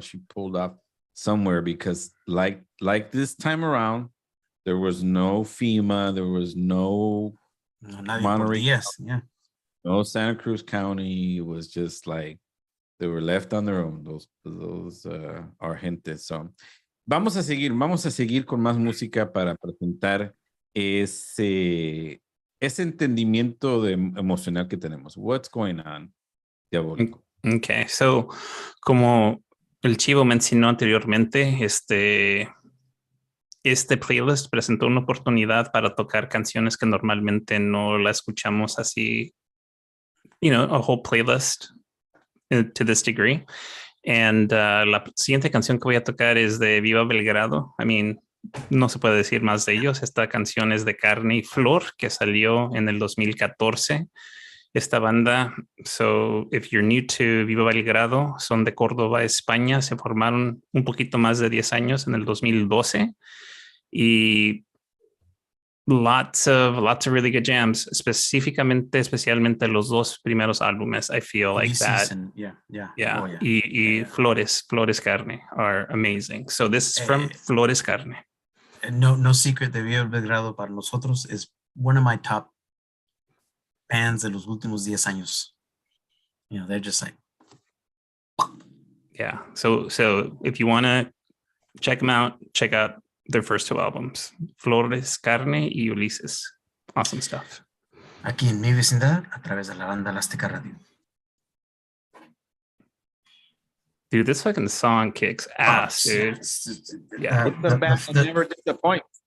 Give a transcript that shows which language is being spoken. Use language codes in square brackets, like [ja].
[en] She pulled up somewhere because like this time around, there was no FEMA, there was no Monterey, yeah. no Santa Cruz County. It was just like they were left on their own. Those our gente. [es] So vamos a seguir con más música para presentar ese entendimiento emocional que tenemos. [en] What's going on, Diabólico? [es] Okay, so como el Chivo mencionó anteriormente, este playlist presentó una oportunidad para tocar canciones que normalmente no la escuchamos así, [en] you know, a whole playlist to this degree. [es] And la siguiente canción que voy a tocar es de Viva Belgrado. [en] I mean, [es] no se puede decir más de ellos. Esta canción es de Carne y Flor, que salió en el 2014. Esta banda, [en] so if you're new to Viva Belgrado, [es] son de Córdoba, España. Se formaron un poquito más de 10 años en el 2012. Y [en] lots of really good jams, [es] especialmente los dos primeros álbumes. [en] I feel like that. Yeah. Oh, yeah. Y Flores Carne are amazing. So this is from Flores Carne. No secret de Viva Belgrado [es] para nosotros [en] is one of my top [es] bands de los últimos 10 años. [en] You know, they're just like, Yeah. So if you want to check them out, check out their first 2 albums, Flores, Carne y Ulises. Awesome stuff. [es] aquí en mi vecindad, a través de la banda La Azteca Radio. [en] Dude, this fucking song kicks ass, dude. Yeah. It's a band that never disappoints.